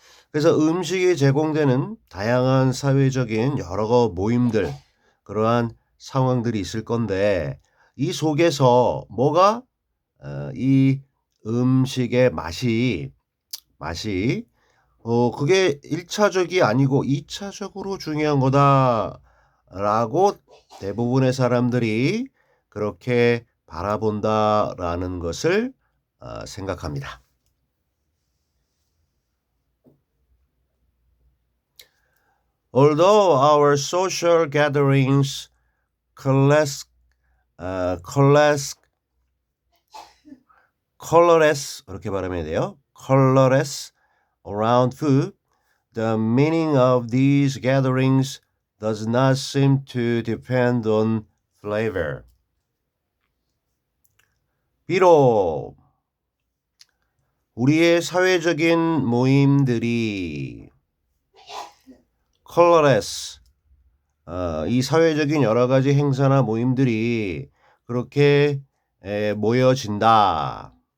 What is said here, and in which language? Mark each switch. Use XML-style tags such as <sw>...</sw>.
<ko>그래서 음식이 제공되는 다양한 사회적인 여러 모임들, 그러한 상황들이 있을 건데 이 속에서 뭐가 이 음식의 맛이 그게 1차적이 아니고 2차적으로 중요한 거다라고 대부분의 사람들이 그렇게 바라본다라는 것을 생각합니다.</ko> <en>Although our social gatherings colorless</en> <ko>이렇게 발음해야 돼요.</ko> <en>colorless around food, the meaning of these gatherings does not seem to depend on flavor.</en> <ko>비록 우리의 사회적인 모임들이 colorless, 이 사회적인 여러 가지 행사나 모임들이 그렇게 모여진다.</ko>